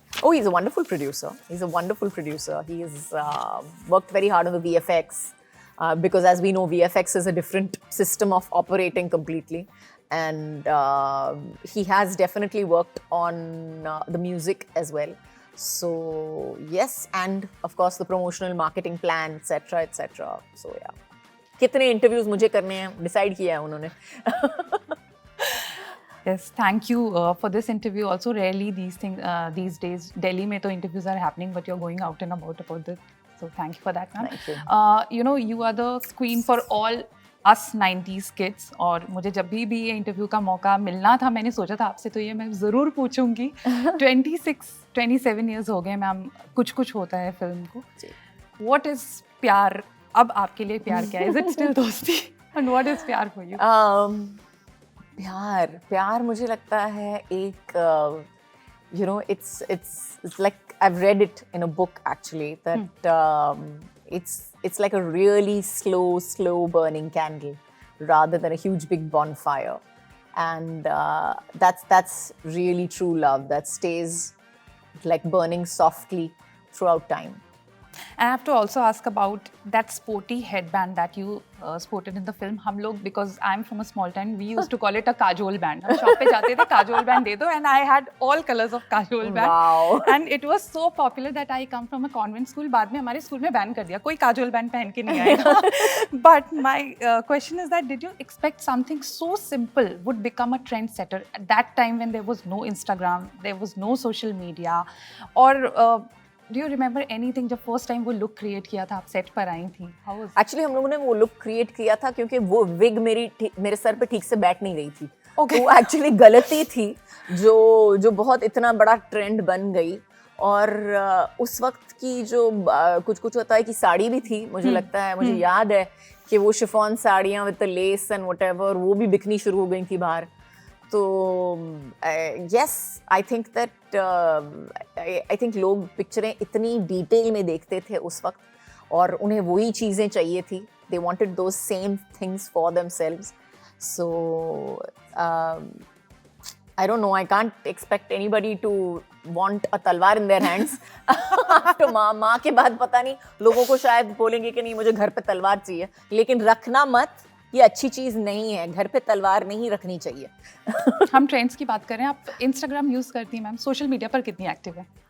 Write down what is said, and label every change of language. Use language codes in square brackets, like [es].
[en] Oh, he's a wonderful producer. He has worked very hard on the VFX, because as we know, VFX is a different system of operating completely. And he has definitely worked on the music as well. So yes, and of course the promotional marketing plan, etc. So yeah. [hi] कितने interviews मुझे करने हैं, decide किया है उन्होंने. [en] Yes, thank you for this interview. Also, rarely these days, Delhi [hi] mein to [en] interviews are happening, but you're going out and about this. So thank you for that, ma'am. Thank you. You are the queen for all us 90s kids. [hi] और मुझे जब भी ये interview का मौका मिलना था, मैंने सोचा था आपसे तो ये मैं ज़रूर पूछूंगी. 27 years हो गए मैम, कुछ होता है फिल्म को. [en] What is pyaar? [hi] अब आपके लिए प्यार क्या है? [en] Is it still दोस्ती? And what is pyaar for you? [hi] प्यार मुझे लगता है एक [en] it's like I've read it in a book actually, that it's like a really slow burning candle rather than a huge big bonfire, and that's really true love that stays like burning softly throughout time. And I have to also ask about that sporty headband that you sported in the film. [hi] हम लोग, [en] because I'm from a small town, we used to call it a kajol band. [hi] हम shop पे जाते थे, [en] kajol band [hi] दे दो, [en] and I had all colors of kajol band. Wow. And it was so popular that I come from a convent school. [hi] बाद में हमारे school में ban कर दिया, कोई kajol band पहन के नहीं आएगा. [en] But my question is that, did you expect something so simple would become a trendsetter at that time when there was no Instagram, there was no social media, or Do you remember anything [hi] जब first time वो look create किया था, आप set पर आई थी? [en] How was it? [hi] Actually हम लोगों ने वो look create किया था क्योंकि वो wig मेरे सर पे ठीक से बैठ नहीं रही थी. [en] Okay. [hi] वो actually गलती थी जो बहुत इतना बड़ा trend बन गई. और उस वक्त की जो कुछ होता है कि साड़ी भी थी, मुझे लगता है, मुझे याद है कि वो शिफॉन साड़ियाँ [en] with the lace and whatever, [hi] वो भी बिकनी शुरू हो गई थी बाहर. तो [en] yes, I think that I think [hi] लोग पिक्चरें इतनी डिटेल में देखते थे उस वक्त, और उन्हें वही चीज़ें चाहिए थी. [en] They wanted those same things for themselves. So I don't know, I can't expect anybody to want a talwar in their hands. [hi] तो माँ के बाद पता नहीं, लोगों को शायद बोलेंगे कि नहीं मुझे घर पे तलवार चाहिए, लेकिन रखना मत, ये अच्छी चीज़ नहीं है. घर पे तलवार नहीं रखनी चाहिए. हम ट्रेंड्स की बात करें, आप इंस्टाग्राम यूज़ करती हैं मैम, सोशल मीडिया पर कितनी एक्टिव है?